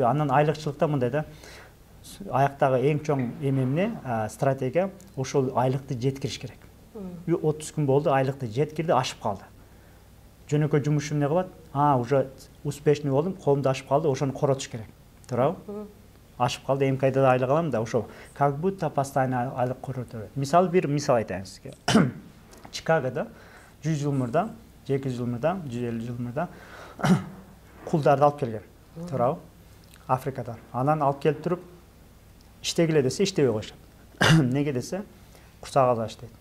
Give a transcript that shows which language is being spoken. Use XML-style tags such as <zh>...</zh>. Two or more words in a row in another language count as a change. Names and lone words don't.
<ky>Анан айлыкчылыкта мындай да, аяктагы эң чоң эмемне стратегия ошол айлыкты жеткириш керек. 30 күн болду, айлыкты жеткирди, ашып калды. Жөнөкөй жумушум эмне кылат?</ky> <ru>Уже успешный</ru> <ky>болдум, колумда ашып калды, ошону коротуш керек. Туурабы? Ашып калды, эмки айда да айлык алам да, ошол</ky> <ru>как будто постоянно</ru> <ky>айлык корото берет. Мисалы бир мисал айтайын сизге. Чикагода 100 жыл мурда, 200 жыл мурда, 150 жыл мурда кулдарды алып келген. Туурабы? Африкадан. Анан алып келип туруп иштегиле десе иштебей коюшат. Неге десе курсак аш дейт.</ky>